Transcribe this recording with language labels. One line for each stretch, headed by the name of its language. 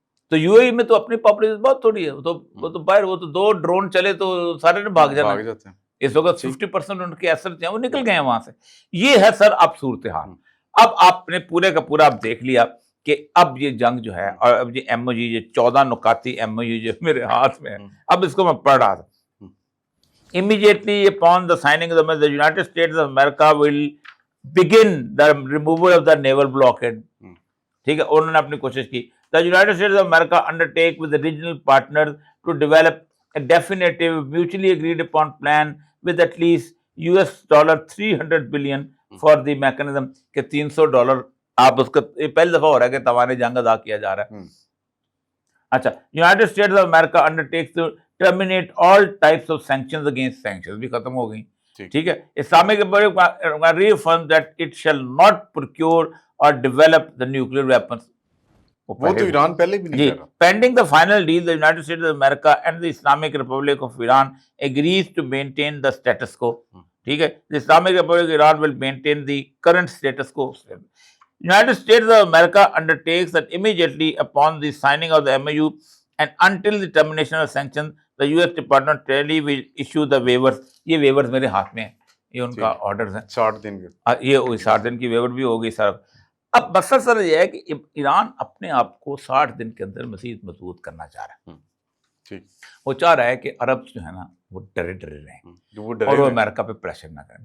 Urdu: تو یو اے ای میں تو اپنی پاپولیشن بہت تھوڑی ہے، وہ تو باہر، وہ تو 2 ڈرون چلے تو سارے نے بھاگ جانا. اس وقت 50% ان کے اثر جو ہیں وہ نکل گئے ہیں وہاں سے. یہ ہے سر اب صورتحال. اب آپ نے پورے کا پورا اب دیکھ لیا کہ اب یہ جنگ جو ہے، اور اب یہ ایم او یو، یہ 14 نکاتی ایم او یو جو میرے ہاتھ میں ہے، اب اس کو میں پڑھ رہا تھا.
English: Immediately upon the signing of the United States of America will begin the removal of the naval blockade.
Urdu: ٹھیک ہے، انہوں نے اپنی کوشش کی.
English: The United States of America undertake with the regional partners to develop a definitive mutually agreed upon plan with at least $300 billion for the mechanism.
Urdu: کہ $300 آپ اس کا پہلی دفعہ ہو رہا ہے کہ توان جنگ ادا کیا جا رہا ہے.
English: اچھا، United States of America undertakes to terminate all types of sanctions against sanctions
Urdu: بھی ختم ہو گئی. ٹھیک ہے.
English: Islamic Republic reaffirms that it shall not procure or develop the nuclear weapons.
Urdu: وہ تو ایران پہلے بھی نہیں کر رہا.
English: Pending the final deal, the United States of America and the Islamic Republic of Iran agrees to maintain the status quo.
Urdu: ٹھیک ہے.
English: The Islamic Republic of Iran will maintain the current status quo. United States of America undertakes that immediately upon the signing of the MOU and until the termination of sanctions, the US Department of Treasury will issue the waivers.
Urdu: یہ waivers میرے ہاتھ میں ہیں، یہ ان کا orders ہیں. 60 دن کے. یہ 60 دن کی ویور بھی ہو گئی سر. اب مسئلہ سر یہ ہے کہ ایران اپنے آپ کو 60 دن کے اندر مزید مضبوط کرنا چاہ رہا ہے. وہ چاہ رہا ہے کہ عرب جو ہے نا وہ ڈرے رہیں اور وہ امریکہ پہ پریشر نہ کریں.